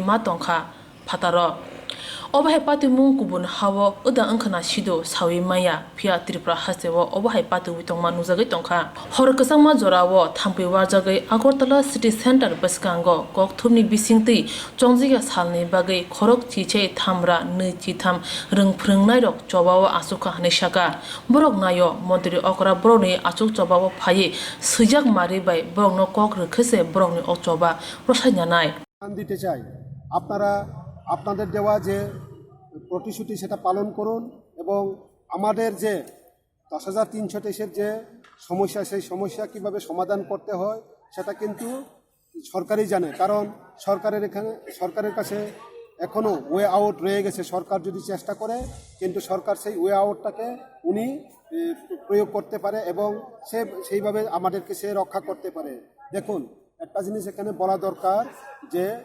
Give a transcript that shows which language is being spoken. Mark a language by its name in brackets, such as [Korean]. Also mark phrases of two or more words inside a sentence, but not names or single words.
[Kok Borok] ma tongkha phataro Obahai patu mung kubun hawo uda angkana shido sawi maya pia tripura hasewo obahai patu witongma nujagai tongkha hor kasangma jorawo thampi warjagai Agartala City Center baskango kok thumni bisingti chongjiga salni bagai khorok chichai thamra nu chi tham rung phringnai rok chobawo asuka hane shaka borok nayo montri okra boroni achuk chobawo phai sujak mari bai borok no kok rekhese borok ni ochoba proshanyanai [Bangla] দিতে চাই আপনারা আপনাদের দেওয়া যে প্রতিশ্রুতি সেটা পালন করুন এবং আমাদের যে ১০,৩২৩ যে সমস্যা সেই সমস্যা কিভাবে সমাধান করতে হয় সেটা কিন্তু সরকারই জানে কারণ সরকারের কাছে এখনো [English] way out [Bangla] রয়ে গেছে সরকার যদি চেষ্টা করে কিন্তু সরকার সেই [English] way out [Bangla] উনি প্রয়োগ করতে পারে এবং সেইভাবে আমাদেরকে সে রক্ষা করতে পারে দেখুন একটা জিনিস এখানে বলা দরকার যে